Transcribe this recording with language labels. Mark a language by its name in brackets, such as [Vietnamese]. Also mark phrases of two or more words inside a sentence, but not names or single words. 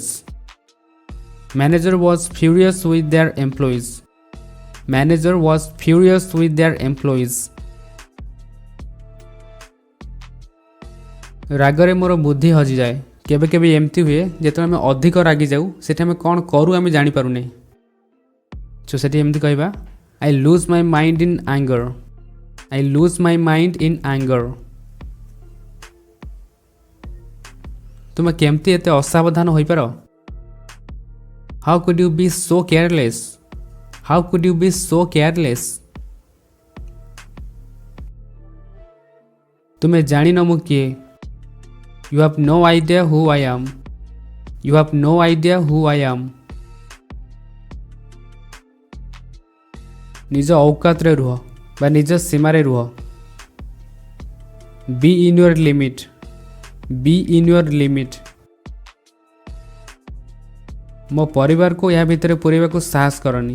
[English] manager was furious with their employees, manager was furious with their employees. [Odia] ରାଗରେ ମୋର ବୁଦ୍ଧି ହଜିଯାଏ। କେବେ କେବେ ଏମିତି ହୁଏ ଯେତେବେଳେ ଆମେ ଅଧିକ ରାଗିଯାଉ ସେଠି ଆମେ କ'ଣ କରୁ ଆମେ ଜାଣିପାରୁନେ। [English] ସୋ [Odia] ସେଠି ଏମିତି କହିବା [English] I lose my mind in anger, I lose my mind in anger। [Odia] ତୁମେ କେମିତି ଏତେ ଅସାବଧାନ ହୋଇପାର? [English] How could you be so careless? How could you be so careless? [Odia] ତୁମେ ଜାଣିନ ମୁଁ କିଏ? [English] You have no idea who I am। You have no idea who I am। [Odia] ନିଜ ଔକାତରେ ରୁହ ବା ନିଜ ସୀମାରେ ରୁହ। [English] be in your limit, be in your limit. [Odia] ମୋ ପରିବାରକୁ ଏହା ଭିତରେ ପୁରେଇବାକୁ ସାହସ କରନି।